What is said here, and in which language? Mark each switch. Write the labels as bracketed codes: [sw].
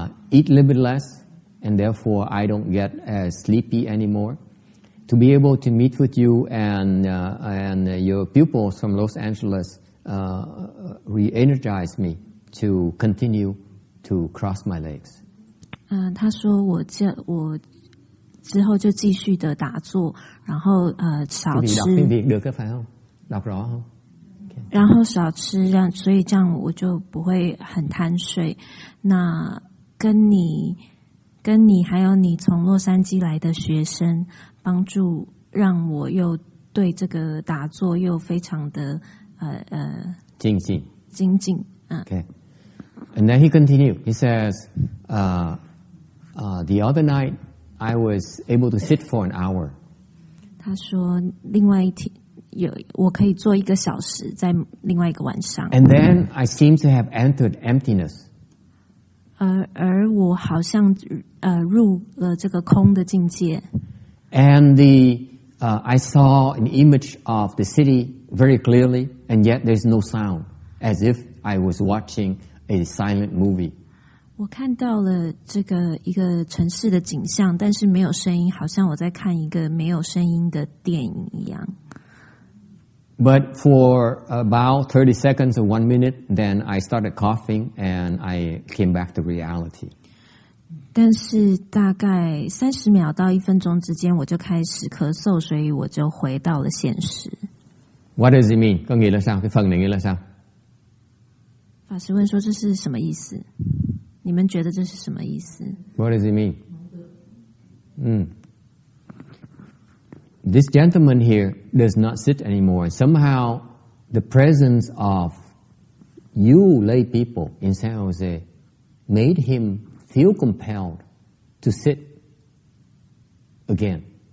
[en] Eat a little bit less, and therefore I don't get as sleepy anymore. To be able to meet with you and your pupils from Los Angeles re-energize me to continue to cross my legs. [zh] 他说我之后就继续的打坐，然后少吃。 [vi] tiếng Việt được phải không? Đọc rõ không? [zh] 然后少吃，所以这样我就不会很贪睡。那跟你还有你从洛杉矶来的学生帮助，让我又对这个打坐又非常的精进。 [en] Okay. And then he continued. He says, the other night I was able to sit for an hour. [zh] 他说另外一天我可以坐1个小时，在另外一个晚上。 [en] And then I seem to have entered emptiness. [zh] 而我好像入了这个空的境界。 [en] And I saw an image of the city very clearly, and yet there's no sound, as if I was watching a silent movie. [zh] 我看到了一个城市的景象，但是没有声音，好像我在看一个没有声音的电影一样。 [en] But for about 30 seconds or 1 minute, then I started coughing and I came back to reality. [zh] 但是大概30秒到1分钟之间，我就开始咳嗽，所以我就回到了现实。 [en] What does it mean? [vi] Có nghĩa là sao? Cái phần này nghĩa là sao? [zh] 法师问说这是什么意思？你们觉得这是什么意思？ [en] What does it mean? This gentleman here does not sit anymore. Somehow, the presence of you lay people in San Jose made him feel compelled to sit again.